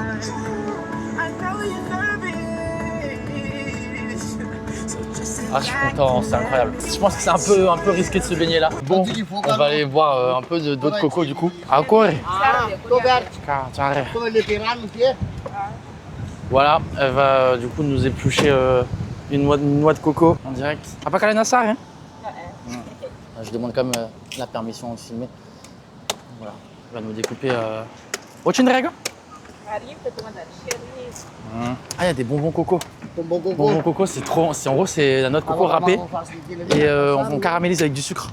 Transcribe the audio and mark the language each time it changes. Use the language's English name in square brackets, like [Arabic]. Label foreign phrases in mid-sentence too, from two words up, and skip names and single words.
[French] Ah, je suis content, c'est incroyable. Je pense que c'est un peu risqué de se baigner là. Bon, on va aller boire un peu d'eau de coco du coup. Ah, quoi? Voilà, elle va du coup nous éplucher une noix de coco en direct. [Indonesian] Apa kalian nasar hein? [French] Je demande quand même la permission de filmer. Voilà, elle va nous découper. Ochin rega? Ah, il y a des bonbons coco. Bonbons coco, c'est trop. En gros, c'est la noix de coco râpée et on caramélise avec du sucre.